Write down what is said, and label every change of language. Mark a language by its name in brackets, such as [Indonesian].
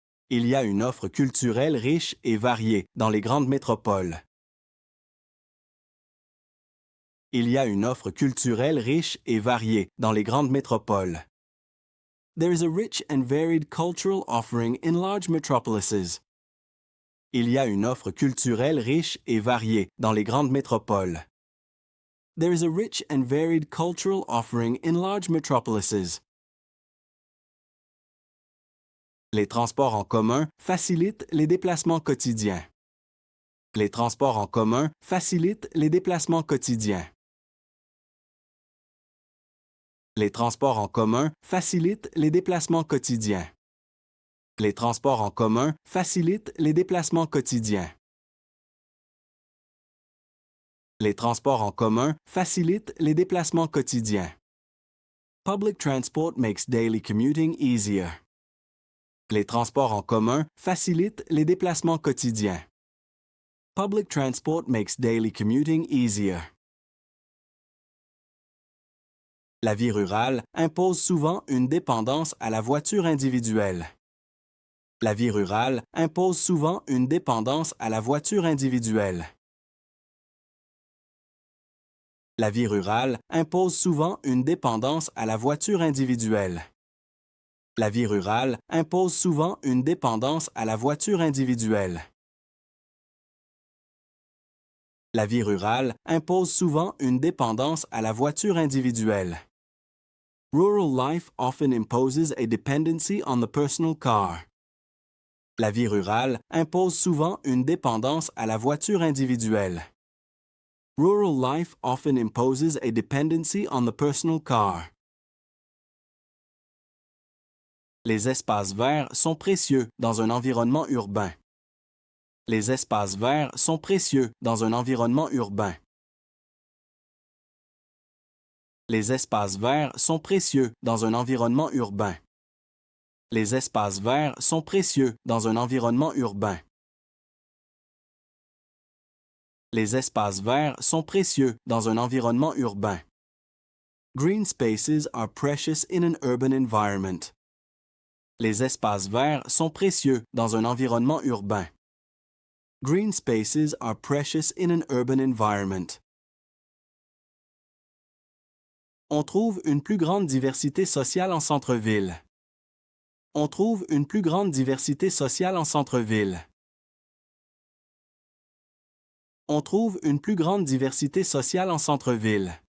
[French] Il y a une offre culturelle riche et variée dans les grandes métropoles. Il y a une offre culturelle riche et variée dans les grandes métropoles. [English] There is a rich and varied cultural offering in large metropolises. [French] Il y a une offre culturelle riche et variée dans les grandes métropoles. [English] There is a rich and varied cultural offering in large metropolises. [French] Les transports en commun facilitent les déplacements quotidiens. Les transports en commun facilitent les déplacements quotidiens. Les transports en commun facilitent les déplacements quotidiens. Les transports en commun facilitent les déplacements quotidiens. Les transports en commun facilitent les déplacements quotidiens. [English] Public transport makes daily commuting easier. [French] Les transports en commun facilitent les déplacements quotidiens. [English] Public transport makes daily commuting easier. [French] La vie rurale impose souvent une dépendance à la voiture individuelle. La vie rurale impose souvent une dépendance à la voiture individuelle. La vie rurale impose souvent une dépendance à la voiture individuelle. La vie rurale impose souvent une dépendance à la voiture individuelle. La vie rurale impose souvent une dépendance à la voiture individuelle. [English] Rural life often imposes a dependency on the personal car. [French] La vie rurale impose souvent une dépendance à la voiture individuelle. [English] Rural life often imposes a dependency on the personal car. [French] Les espaces verts sont précieux dans un environnement urbain. Les espaces verts sont précieux dans un environnement urbain. Les espaces verts sont précieux dans un environnement urbain. Les espaces verts sont précieux dans un environnement urbain. Les espaces verts sont précieux dans un environnement urbain. [English] Green spaces are precious in an urban environment. [French] Les espaces verts sont précieux dans un environnement urbain. [English] Green spaces are precious in an urban environment. [French] On trouve une plus grande diversité sociale en centre-ville. On trouve une plus grande diversité sociale en centre-ville. On trouve une plus grande diversité sociale en centre-ville.